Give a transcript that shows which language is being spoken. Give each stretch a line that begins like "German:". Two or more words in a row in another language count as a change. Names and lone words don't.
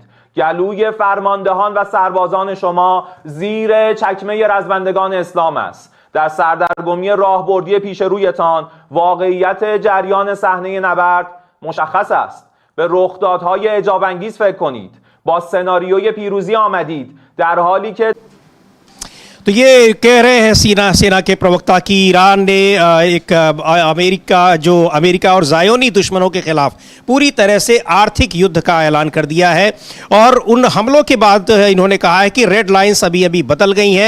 Persian: گلوی فرماندهان و سربازان شما زیر چکمه رزمندگان اسلام است. در سردرگمی راهبردی پیش رویتان واقعیت جریان صحنه نبرد مشخص است. به رخدادهای اعجاب انگیز فکر کنید. با سناریوی پیروزی آمدید در حالی که
Hindi: तो ये कह रहे हैं सेना के प्रवक्ता कि ईरान ने अमेरिका और ज़ायोनी दुश्मनों के खिलाफ पूरी तरह से आर्थिक युद्ध का ऐलान कर दिया है। और उन हमलों के बाद इन्होंने कहा है कि
English: red lines
Hindi: अभी अभी बदल गई हैं।